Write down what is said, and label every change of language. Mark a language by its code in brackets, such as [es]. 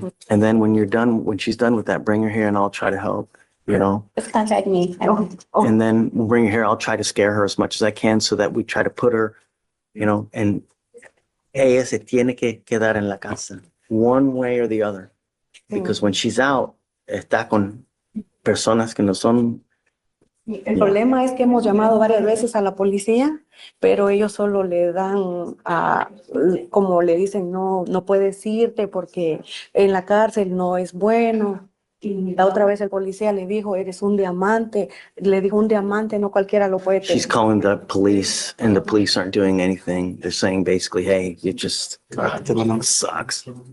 [en] And then when she's done with that, bring her here and I'll try to help, Just contact me. And then we'll bring her here. I'll try to scare her as much as I can so that we try to put her, and [es] ella se tiene que quedar en la casa [en] one way or the other. Because when she's out, [es] está con personas que no son. El problema es que hemos llamado varias veces a la policía, pero ellos solo le dan como le dicen, no puedes irte porque en la cárcel no es bueno. Y la otra vez el policía le dijo, eres un diamante. Le dijo, un diamante no cualquiera lo puede tener. [en] She's calling the police and the police aren't doing anything. They're saying basically, hey, you just sucks.